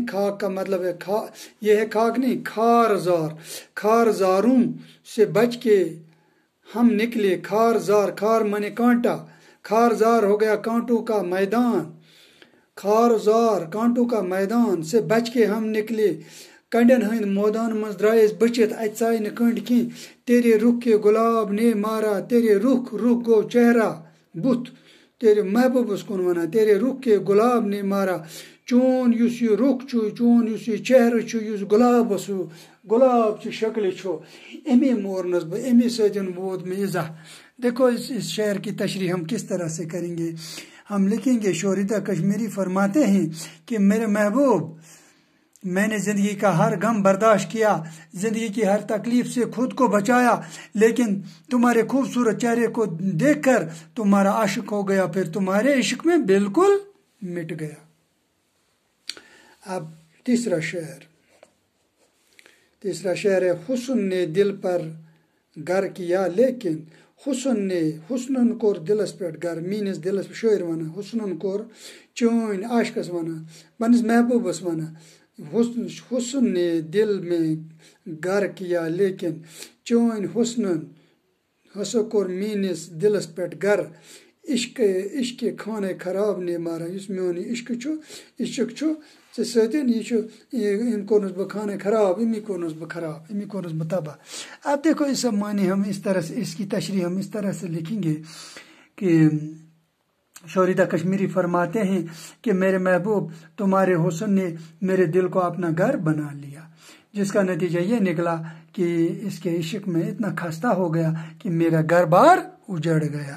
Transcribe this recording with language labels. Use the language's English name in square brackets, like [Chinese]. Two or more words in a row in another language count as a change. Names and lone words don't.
[Urdu] خاک کا مطلب ہے یہ ہے خاک نہیں، خار زار۔ خار زاروں سے بچ کے ہم نکلے، خار زار، خار مانے کانٹا، خار زار ہو گیا کانٹوں کا میدان، خار زار کانٹوں کا میدان سے بچ کے ہم نکلے، [Kashmiri] کنڈن ہند مودان مز درائس بچت ات ژایہِ نہٕ کنڈ کی، [Urdu] تیرے رخ کے گلاب نے مارا، [Kashmiri] تیرے رخ گو چہرہ بت، تیرے محبوب اس کن ونان، [Urdu] تیرے رخ کے گلاب نے مارا، [Kashmiri] چون یُس یہ رخ چھُ، چون یُس یہ چہرہ چھُ، یُس گلابس گلاب چہِ شکلہِ چھُ، امی مورنس بہٕ، امی سۭتۍ ووت مےٚ اِزاہ۔ [Urdu] دیکھو اس شعر کی تشریح ہم کس طرح سے کریں گے۔ ہم لکھیں گے شوریدہ کشمیری فرماتے ہیں کہ میرے محبوب، میں نے زندگی کا ہر غم برداشت کیا، زندگی کی ہر تکلیف سے خود کو بچایا، لیکن تمہارے خوبصورت چہرے کو دیکھ کر تمہارا عاشق ہو گیا، پھر تمہارے عشق میں بالکل مٹ گیا۔ اب تیسرا شعر ہے: حسن نے دل پر گر کیا لیکن، [Kashmiri] حسنن کور دلس پہ گر، میانس دلس پہ شاعر ونان، حسنن کور چٲنۍ عاشقس ونان، پننس محبوبس ونان، [Urdu] حسن نے دل میں گر کیا لیکن، [Kashmiri] چٲنۍ حسنن ہسا کوٚر میٲنِس دلس پٮ۪ٹھ گر، [Urdu] عشق خانہ خراب نے مارا، [Kashmiri] یُس میون یہِ عشق چھُ ژےٚ سۭتۍ یہِ چھُ، أمۍ کوٚرنَس بہٕ خانہ خراب، أمی کوٚرنَس بہٕ خراب، أمی کوٚرنَس بہٕ تباہ۔ [Urdu] اب دیکھو اس کا معنی ہم اس طرح سے، اس کی تشریح ہم اس طرح سے لکھیں گے کہ شوریدہ کشمیری فرماتے ہیں کہ میرے محبوب، تمہارے حسن نے میرے دل کو اپنا گھر بنا لیا، جس کا نتیجہ یہ نکلا کہ اس کے عشق میں اتنا خستہ ہو گیا کہ میرا گھر بار اجڑ گیا۔